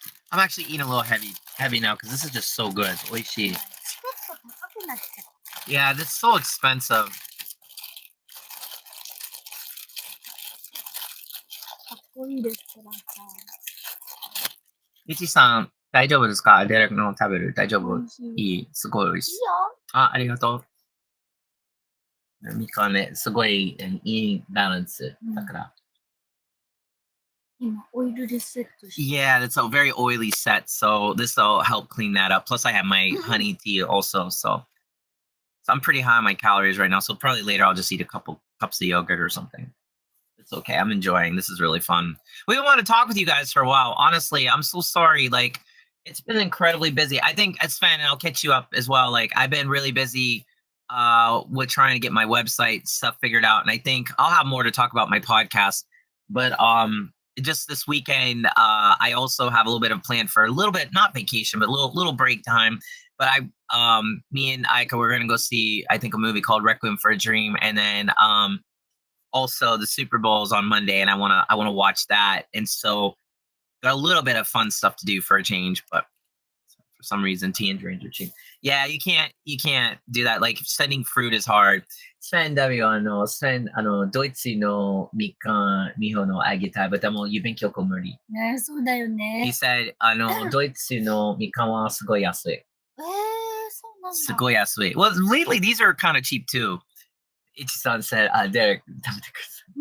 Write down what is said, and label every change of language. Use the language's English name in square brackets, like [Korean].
[English] I'm actually eating a little heavy now because this is just so good. [Japanese] 美味しい。チケット高くなっちゃった。 [English] Yeah, that's so expensive. [Japanese] かっこいいレストランか。いちさん、大丈夫ですか？デレクの食べる。大丈夫？美味しい。いい。すごい美味しい。いいよ。あ、ありがとう。みかんね、すごいいいバランス。だから。今、オイルでセットして。 [English] Yeah, it's a very oily set, so this will help clean that up. Plus, I have my honey tea also, so I'm pretty high on my calories right now. So probably later I'll just eat a couple cups of yogurt or something. It's okay. I'm enjoying. This is really fun. We want to talk with you guys for a while. Honestly, I'm so sorry. Like, it's been incredibly busy. I think Sven, and I'll catch you up as well. Like, I've been really busy with trying to get my website stuff figured out, and I think I'll have more to talk about my podcast. But just this weekend, I also have a little bit of plan for a little bit, not vacation, but a little break time. But me and Ika, we're gonna go see, I think, a movie called Requiem for a Dream, and then also the Super Bowl is on Monday, and I wanna watch that, and so got a little bit of fun stuff to do for a change, but for some reason tea and drinks are cheap. Yeah, you can't do that. Like sending fruit is hard. Send send [Japanese] ドイツのみかん、ミホのあげたい、 [English] but [Japanese] でも郵便局無理。ね、そうだよ [English] He [Japanese] ね。 [English] said [Japanese] ドイツのみかんはすごい安い。そうなんだ。すごい安い。 [English] Well, lately these are kind of cheap too. [Japanese] Ichi-san [English] said, [Japanese] Derek, 食べてください。